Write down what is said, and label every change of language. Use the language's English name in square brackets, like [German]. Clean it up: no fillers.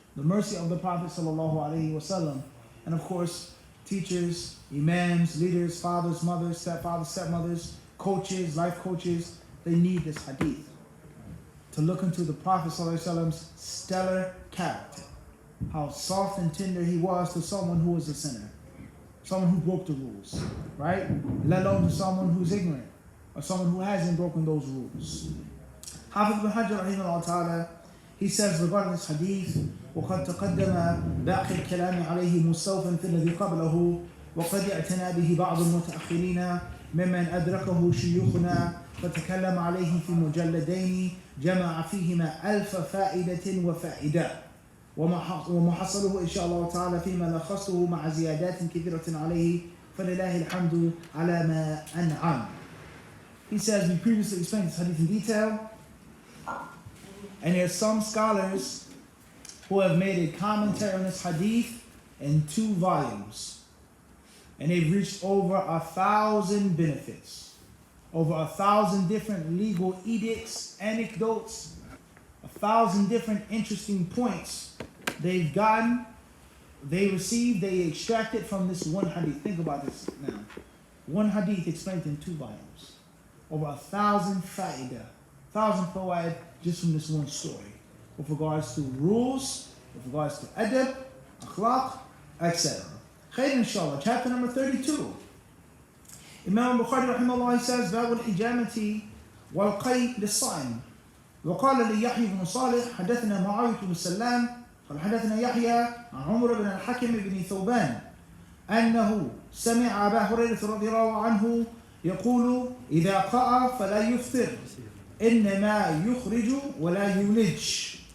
[English] The mercy of the Prophet ﷺ, and of course, teachers, imams, leaders, fathers, mothers, stepfathers, stepmothers, coaches, life coaches, they need this hadith to look into the Prophet ﷺ's stellar character. How soft and tender he was to someone who was a sinner, someone who broke the rules, right? Let alone to someone who's ignorant or someone who hasn't broken those rules. Hafiz ibn Hajar rahimahullah ta'ala, he says regarding this hadith, [Arabic] وقد تقدم باقي الكلام عليه مستوفا في الذي قبله وقد اعتنى به بعض المتأخرين ممن أدركه شيوخنا فتكلم عليه في مجلدين جمع فيهما 1000 فائدة وفائدة ومحصله إن شاء الله تعالى فيما لخصته مع زيادات كثيرة عليه فلله الحمد على ما أنعم. [English] He says, we previously explained this hadith in detail, and there are some scholars who have made a commentary on this hadith in 2 volumes. And they've reached over 1,000 benefits, over 1,000 different legal edicts, anecdotes, 1,000 different interesting points they've gotten, they received, they extracted from this one hadith. Think about this now. One hadith explained in 2 volumes. Over 1,000 fa'idah, 1,000 fawaid just from this one story. With regards to rules, with regards to adab, akhlaq, etc. Khair inshallah, chapter number 32. Imam Al-Bukhari rahimahullah says, [Arabic] باب الحجامة والقي للصائم. وقال لي يحيى بن صالح حدثنا معاوية بن سلام قال حدثنا يحيى عن عمر بن الحكم بن ثوبان أنه سمع أبا هريرة رضي الله عنه يقول إذا قاء فلا يفطر إنما يخرج ولا يولج.